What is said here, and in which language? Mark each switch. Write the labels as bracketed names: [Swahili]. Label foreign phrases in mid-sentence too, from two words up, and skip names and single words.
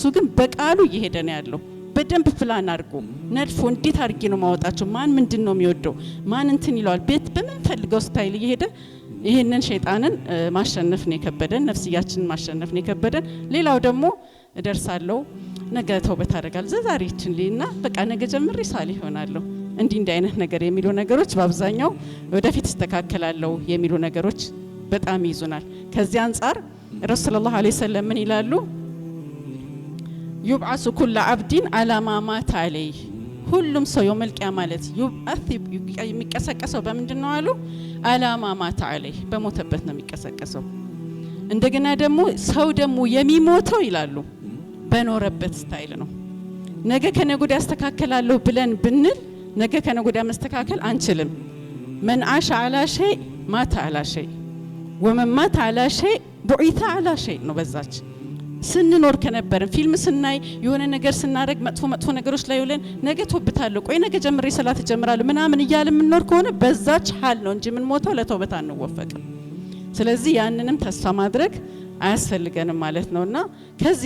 [Amharic] ግን በቃሉ እየሄደ ነው ያለው። በደንብ ፕላን አድርጎ ነድፎ እንዴት አድርጌ ነው ማወጣቸው ማን ምንድነው የሚወደው ማን እንትን ይለዋል ቤት በመንፈልገው ስታይል እየሄደ ይሄንን ሸይጣንን ማሸነፍ ነው የከበደን፣ ነፍስያችንን ማሸነፍ ነው የከበደን። ሌላው ደግሞ እደርሳለሁ ነገ ተውበት አደርጋለሁ ዛሬችን ሊና በቃ ነገ ጀምሬ ሳሊህ እሆናለሁ እንዲህ አይነት ነገር የሚሉ ነገሮች በአብዛኛው ወደፊት ይስተካከላለው የሚሉ ነገሮች በጣም ይዙናል። ከዚህ አንፃር [Arabic] رسول الله صلى الله عليه وسلم [Amharic] ምን ይላሉ? [Arabic] يبعث كل عبد على ما مات عليه [Amharic] ሁሉም ሰው [Arabic] يوم القيامة [Amharic] ማለት ይብዓት የሚቀሰቀሰው በምንድን ነው አሉ? [Arabic] على ما مات [Amharic] عليه በሞተበት ነው የሚቀሰቀሰው። እንደገና ደግሞ ሰው ደግሞ የሚሞተው ይላሉ በኖረበት ስታይል ነው። ነገ ከነገ ወዲያ ያስተካከላለሁ ብለን ብንል ነገ ከነገ ወዲያ መስተካከል አንችልም። [Arabic] من عاش على شيء مات على شيء ومن مات على شيء بعث على شيء [Amharic] ነው በዛች ስንኖር ከነበርን ፊልም ስናይ የሆነ ነገር ስናረግ መጥፎ ነገሮች ላይ ውለን ነገ ተውበታለሁ ቆይ ነገ ጀምሬ ሰላት ጀምራለሁ ምናምን እያለ ምንኖር ከሆነ በዛች ሐል ነው እንጂ ምን ሞተው ለተውበት አንወፈቅም። ስለዚህ ያንንም ተስፋ ማድረግ አያስፈልገንም ማለት ነውና ከዚህ